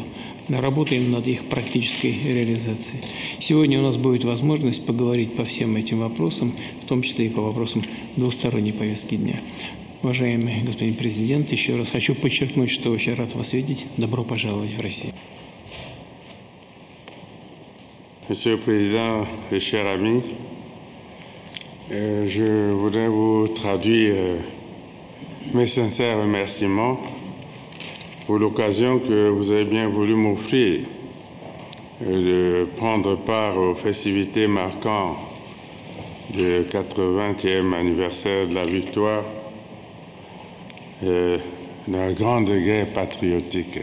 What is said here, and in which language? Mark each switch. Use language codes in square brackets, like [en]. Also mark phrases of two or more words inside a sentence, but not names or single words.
[ru] Работаем над их практической реализацией. Сегодня у нас будет возможность поговорить по всем этим вопросам, в том числе и по вопросам двусторонней повестки дня. Уважаемый господин президент, еще раз хочу подчеркнуть, что очень рад вас видеть. Добро пожаловать в Россию. [fr] Monsieur le Président, chers amis, je voudrais vous traduire mes sincères remerciements pour l'occasion que vous avez bien voulu m'offrir de prendre part aux festivités marquant le 80e anniversaire de la victoire de la grande guerre patriotique.